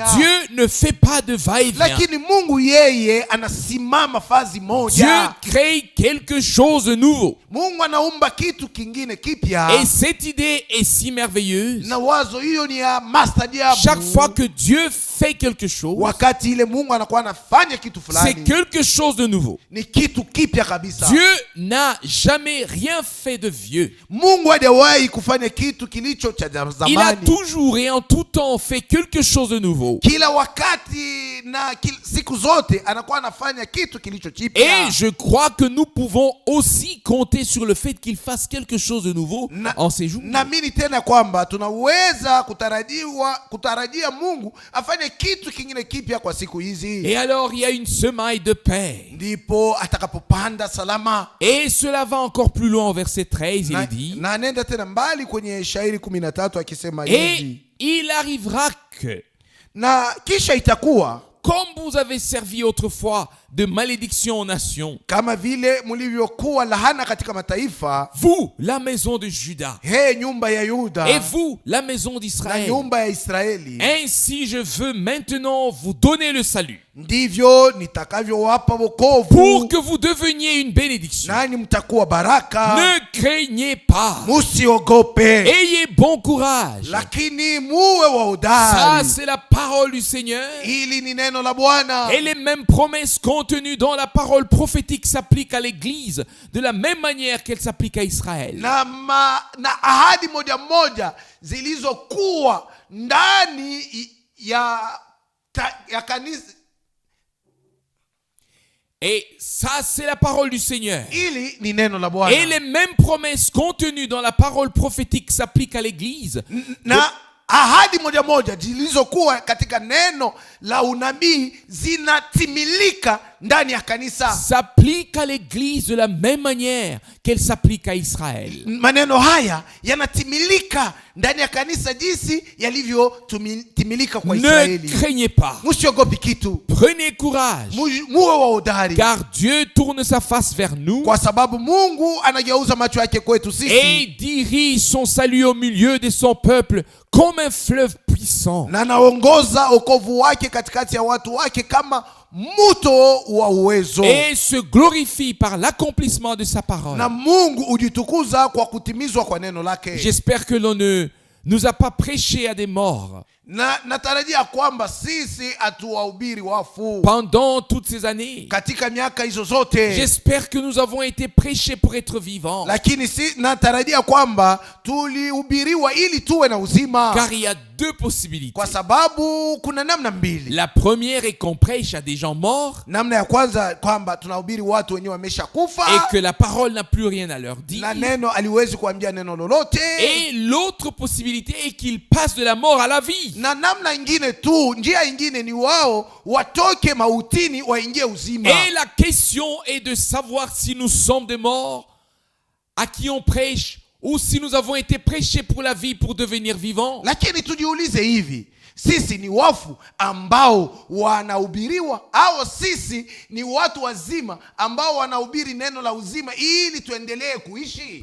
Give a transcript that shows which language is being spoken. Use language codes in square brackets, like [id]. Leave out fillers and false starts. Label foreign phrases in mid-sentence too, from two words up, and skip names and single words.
[fr] Dieu ne fait pas de va-et-vient. [sw] Lakini Mungu yeye anasimama fazi moja. [fr] Dieu crée quelque chose de nouveau. [sw] Mungu anaumba kitu kingine kipya. [fr] Et cette idée est si merveilleuse. [sw] Na wazo hiyo ni ya maajabu. [fr] Chaque fois que Dieu fait quelque chose, [sw] wakati ile Mungu anakuwa anafanya kitu [fr] c'est [sw] fulani, [fr] quelque chose de nouveau. [sw] ni kitu kipya kabisa. [fr] Dieu n'a jamais rien fait de vieux. [sw] Mungu hajawahi kufanya kitu kilicho cha zamani. [fr] Il a toujours et en tout temps fait quelque chose de nouveau. [sw] Kila wakati na siku zote anakuwa anafanya kitu kilicho kipya. [fr] Et je crois que nous pouvons aussi compter sur le fait qu'il fasse quelque chose de nouveau en ces jours. [sw] Naamini tena kwamba tunaweza kutarajia Mungu afanye kitu kingine kipya kwa siku hizi. [fr] Et alors il y a une semaille de paix. [sw] Ndipo atakapopanda salama. [fr] Et cela va encore plus loin au verset 13, il dit. [sw] Na anaenda tena mbali kwenye shairi 13 akisema [fr] Et [sw] hivi. [fr] il arrivera que, [sw] Na kisha itakuwa [fr] comme vous avez servi autrefois de malédiction aux nations, [sw] kama vile mlivyokuwa lahana katika mataifa, [fr] vous, la maison de Juda, [sw] nyumba ya Yuda, [fr] et vous, la maison [sw] na [fr] d'Israël, [sw] nyumba ya Israeli, [fr] ainsi je veux maintenant vous donner le salut, [sw] ndivyo nitakavyowapa wokovu, [fr] pour que vous deveniez une bénédiction. [sw] nani mtakuwa baraka. [fr] Ne craignez pas, [sw] Musiogope, [fr] ayez bon courage. [sw] lakini muwe wa [fr] Ça, [sw] hodari. [fr] c'est la parole du Seigneur. [sw] Hili ni neno la Bwana. [fr] Et les mêmes promesses contenues dans la parole prophétique s'appliquent à l'Église de la même manière qu'elles s'appliquent à Israël. [sw] Na ahadi moja zilizokuwa ndani ya kanisa. [fr] Et ça, c'est la parole du Seigneur. [sw] Hili ni neno la Bwana. [fr] Et les mêmes promesses contenues dans la parole prophétique s'appliquent à l'Église. [sw] Na ahadi moja zilizokuwa katika neno la unabii zinatimilika ndani ya kanisa. [fr] S'applique à l'Église de la même manière qu'elle s'applique à Israël. [sw] Maneno haya yanatimilika ndani ya kanisa jinsi yalivyotimilika kwa Israeli. [fr] Ne craignez pas. [sw] Msiogopi kitu. [fr] Prenez courage. [sw] Muwe wa hodari. [fr] Car Dieu tourne sa face vers nous. [sw] Kwa sababu Mungu anageuza macho yake kwetu sisi. [fr] Et dirige son salut au milieu de son peuple comme un fleuve puissant. [sw] Na anaongoza wokovu wake katikati ya watu wake kama mto wa uwezo. [fr] Et se glorifie par l'accomplissement de sa parole. [sw] Na Mungu ujitukuza kwa kutimizwa kwa neno lake. [fr] J'espère que l'on ne nous a pas prêché à des morts. [sw] Na natarajia kwamba sisi hatuwahubiri wafu [fr] Pendant toutes ces années. [sw] katika miaka hizo zote. [fr] J'espère que nous avons été prêchés pour être vivants. [sw] Lakini natarajia kwamba tulihubiriwa ili tuwe na uzima. [fr] Car il y a deux possibilités. [sw] Kwa sababu kuna namna mbili. [fr] La première est qu'on prêche à des gens morts. [sw] Namna ya kwanza kwamba tunahubiri watu wenyewe wameshakufa. [fr] Et que la parole n'a plus rien à leur dire. [sw] Na neno aliwezi kuambia neno lolote. [fr] Et l'autre possibilité est qu'ils passent de la mort à la vie. [sw] Na namna ingine tu, njia ingine ni wao watoke mautini waingie uzima. [fr] Et la question est de savoir si nous sommes des morts à qui on prêche ou si nous avons été prêchés pour la vie pour devenir vivants. [sw] Lakini tujiulize hivi, sisi ni wafu ambao wanahubiriwa, au sisi ni watu wazima ambao wanahubiri neno la uzima ili tuendelee kuishi?